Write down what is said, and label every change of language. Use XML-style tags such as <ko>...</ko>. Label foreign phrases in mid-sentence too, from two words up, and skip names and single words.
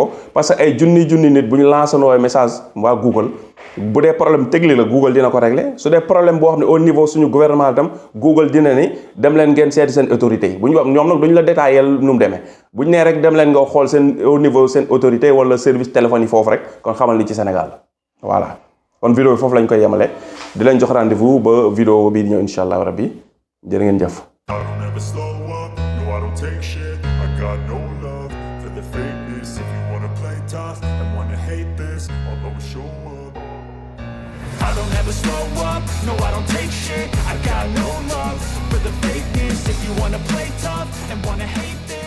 <wo>ko</wo> <fr>parce que</fr> <wo>ay junni nit bu ñu lancé nooy message waa Google bu dee</wo> <fr>problème technique</fr> <wo>la Google dina ko régler su dee problème boo xam ne</wo> <fr>au niveau</fr> <wo>suñu gouvernement tam Google dina ni dem leen ngeen seeti seen autorité yi bu ñu wax ñoom nag duñu la détaillé nu mu demee bu ñu nee rek dem leen nga xool seen</wo> <fr>au niveau</fr> <wo>seen autorité wala</wo> <fr>service téléphone</fr> <wo>yi foofu rek kon xamal ni ci Sénégal voilà kon vidéo bi foofu lañ koy yemale di leen jox rendez-vous ba vidéo bii di ñëw</wo> <ar>إن شاء الله</ar> <wo>rabbi jërë ngeen jëf.</wo> <en>I don't ever slow up, no I don't take shit. I got no love for the fakeness. If you wanna play tough and wanna hate</en>